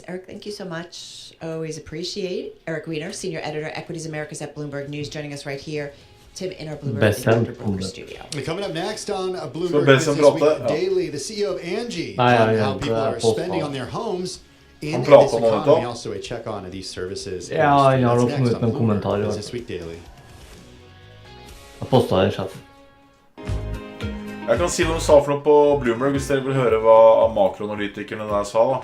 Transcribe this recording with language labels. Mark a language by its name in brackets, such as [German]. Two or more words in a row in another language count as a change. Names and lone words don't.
[English] Eric, thank you so much. Always appreciate. Eric Weiner, Senior Editor, Equities Americas at Bloomberg News, joining us right here. Tim in our Bloomberg studio. And coming up next on Bloomberg Business Week Daily, the CEO of Angie, how people are spending on their homes in this economy. Also a check on these services. [Swedish] Ja, jag har också ut en kommentar. Business Week Daily. Jag postar en chatt. [Norwegian] Jeg kan si hva de sa for noe på Bloomberg, hvis dere vil høre hva makroanalytikerne der sa da.